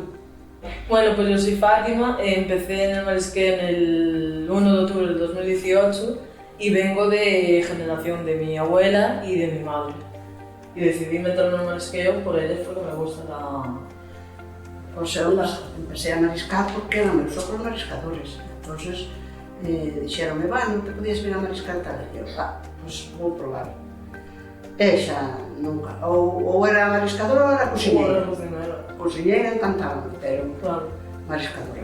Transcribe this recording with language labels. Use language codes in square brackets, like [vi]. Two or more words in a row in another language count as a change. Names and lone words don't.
[es] Bueno, pues yo soy Fátima, empecé en el marisqueo en el 1 de octubre del 2018 y vengo de generación de mi abuela y de mi madre. Y decidí meterme en el marisqueo por ellas porque me gusta la... Pues empecé a mariscar porque eran [gl] meus sogros mariscadores. Entonces dixeronme, non te podías vir a mariscar tal. E eu, pues vou probar. E xa nunca, ou era mariscadora ou era cociñeira. Cociñeira encantaba, pero mariscadora.